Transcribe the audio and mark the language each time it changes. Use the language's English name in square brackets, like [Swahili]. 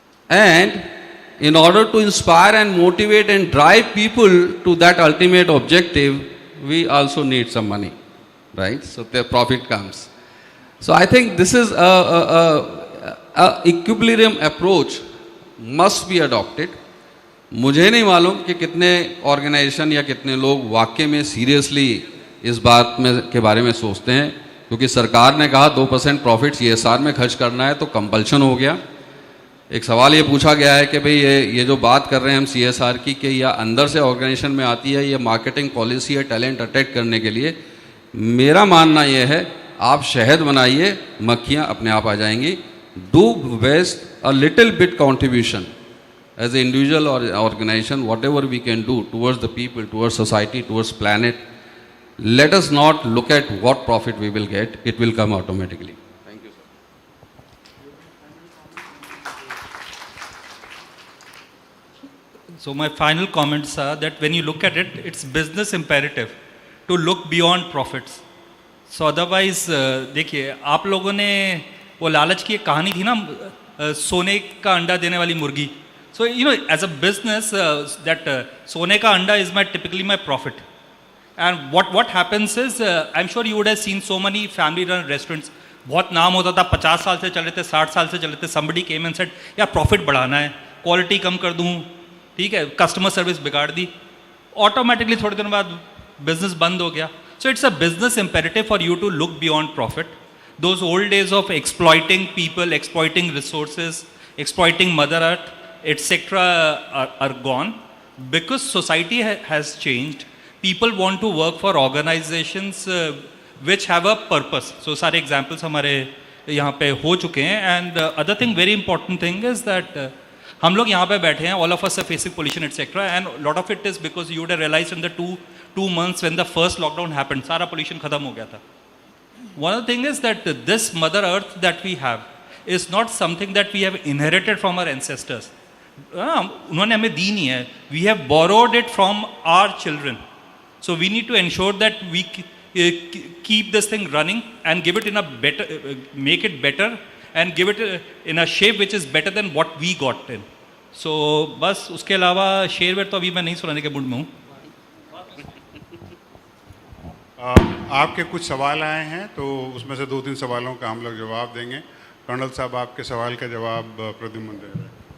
[English] And in order to inspire and motivate and drive people to that ultimate objective, we also need some money, right? So the profit comes. So I think this is a equilibrium approach must be adopted. [Hindi] मुझे नहीं मालूम कि कितने organisation या कितने लोग वाकई में सीरियसली इस बात में के बारे में सोचते हैं, क्योंकि सरकार ने कहा 2% प्रॉफिट CSR में खर्च करना है तो कंपल्शन हो गया. एक सवाल ये पूछा गया है कि भाई ये जो बात कर रहे हैं हम CSR की, कि या अंदर से ऑर्गेनाइजेशन में आती है, ये मार्केटिंग पॉलिसी है टैलेंट अट्रैक्ट करने के लिए. मेरा मानना ये है, आप शहद बनाइए, मक्खियाँ अपने आप आ जाएंगी. [English] Do west a little bit contribution as an individual or organization, whatever we can do towards the people, towards society, towards planet. Let us not look at what profit we will get. It will come automatically. Thank you, sir. So my final comments are that when you look at it, it's business imperative to look beyond profits. So otherwise, [Hindi] देखिए आप लोगों ने वो लालच की एक कहानी थी ना, सोने का अंडा देने वाली मुर्गी. [English] So, you know, as a business, that [Hindi] Sone ka anda [English] is typically my profit. And what happens is, I'm sure you would have seen so many family-run restaurants. [Hindi] बहुत नाम होता था, 50 साल से चल रहे थे, 60 साल से चल रहे थे. [English] Somebody came and said, [Hindi] यार प्रॉफिट बढ़ाना है, क्वालिटी कम कर दूँ, ठीक है, कस्टमर सर्विस बिगाड़ दी. ऑटोमेटिकली थोड़े दिन बाद बिजनेस बंद हो गया. [English] So it's a business imperative for you to look beyond profit. Those old days of exploiting people, exploiting resources, exploiting Mother Earth, etc. are gone, because society has changed. People want to work for organizations which have a purpose. [Hindi] So सारे examples हमारे यहाँ पे हो चुके हैं. [English] And other thing, very important thing is that [Hindi] हम लोग यहाँ पे बैठे हैं, [English] all of us are facing pollution, etc. And a lot of it is because you would have realized in the two months when the first lockdown happened, [Hindi] सारा pollution खत्म हो गया था. [English] One of the thing is that this Mother Earth that we have is not something that we have inherited from our ancestors. [Hindi] उन्होंने हमें दी नहीं है. [English] We have borrowed it from our children. So we need to ensure that we keep this thing running and give it in a better, make it better and give it in a shape which is better than what we got in. [Hindi] So बस उसके अलावा शेर where तो अभी मैं नहीं सुनाने के मूड में हूँ. आपके कुछ सवाल आए हैं तो उसमें से 2-3 सवालों का हम लोग जवाब देंगे. कर्नल साहब, आपके सवाल का जवाब प्रद्युम्न दे रहे हैं.